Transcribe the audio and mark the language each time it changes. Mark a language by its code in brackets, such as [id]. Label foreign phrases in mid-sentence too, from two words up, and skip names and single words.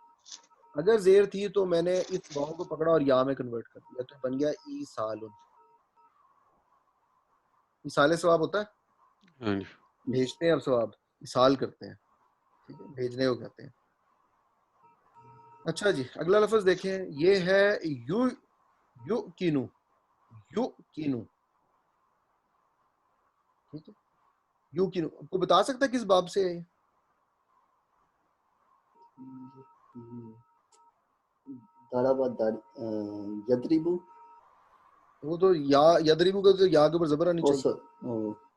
[ur] اگر زیر تھی تو میں نے اس واؤ کو پکڑا اور یا میں کنورٹ کر دیا, تو بن گیا ای سالن. ایصال ثواب ہوتا ہے, ہاں جی. بھیجتے ہیں اب ثواب, ایصال کرتے ہیں. ٹھیک ہے, بھیجنے کو کہتے ہیں. اچھا جی, اگلا لفظ دیکھیں, یہ ہے یو یو کینو. یو کینو. ٹھیک ہے, یو کینو کو بتا سکتا ہے کس باب سے ہے؟ یدریبو, وہ تو یا یدریبو کا تو یا کے اوپر زبر آنی چاہیے.